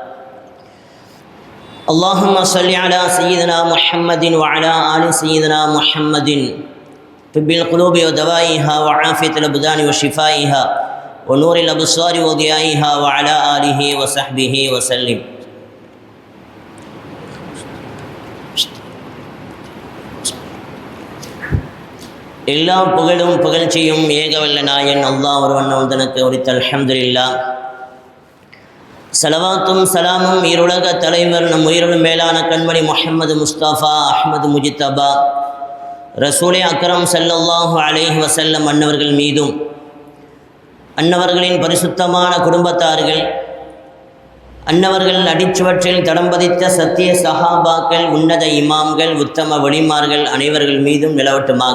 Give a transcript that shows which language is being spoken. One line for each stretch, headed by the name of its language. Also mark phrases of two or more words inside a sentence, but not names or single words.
Arabic: اللهم صل على سيدنا محمد وعلى آل سيدنا محمد طب القلوب ودوائها وعافية الأبدان وشفائها ونور الأبصار وضيائها وعلى آله وصحبه وسلم.
Tamil: எல்லா புகழும் புகழ்ச்சியும் ஏகவல்ல நாயன் அல்லாஹ் ஒருவன் தனக்கு உரித்த அல்ஹம்துலில்லாஹ். சலவாத்தும் சலாமும் இருலக தலைவர் நம் உயிரிலும் மேலான கண்மணி முஹம்மது முஸ்தபா அஹ்மது முஜித்தபா ரசூலே அக்ரம்
Arabic: صلى الله عليه وسلم
Tamil: அன்னவர்கள் மீதும் அன்னவர்களின் பரிசுத்தமான குடும்பத்தார்கள் அன்னவர்கள் அடிச்சுவற்றில் தடம்பதித்த சத்திய சஹாபாக்கள் உன்னத இமாம்கள் உத்தம வலிமார்கள் அனைவர்கள் மீதும் நிலவட்டுமாக.